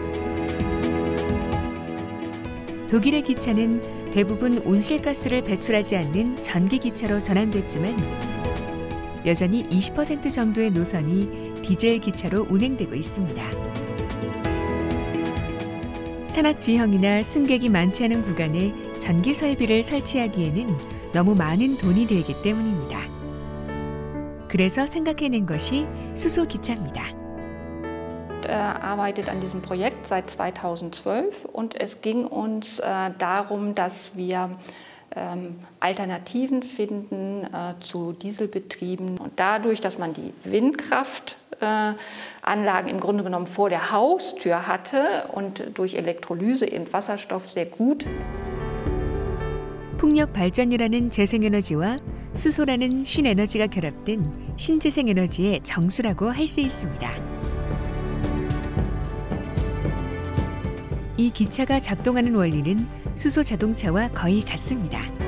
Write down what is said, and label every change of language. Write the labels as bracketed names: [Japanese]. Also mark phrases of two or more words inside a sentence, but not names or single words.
[Korean] 독일의 기차는 대부분 온실가스를 배출하지 않는 전기 기차로 전환됐지만 여전히 20% 정도의 노선이 디젤 기차로 운행되고 있습니다. 산악지형이나 승객이 많지 않은 구간에 전기 설비를 설치하기에는 너무 많은 돈이 들기 때문입니다. 그래서 생각해낸 것이 수소 기차입니다. [German] Arbeitet an diesem Projekt seit 2012 und es ging uns darum, dass wir Alternativen finden zu Dieselbetrieben. Und dadurch, dass man die Windkraftanlagen im Grunde genommen vor der Haustür hatte und durch Elektrolyse eben Wasserstoff sehr gut. [Korean] 풍력 발전이라는 재생에너지와 수소라는 신에너지가 결합된 신재생에너지의 정수라고 할 수 있습니다. 이 기차가 작동하는 원리는 수소 자동차와 거의 같습니다.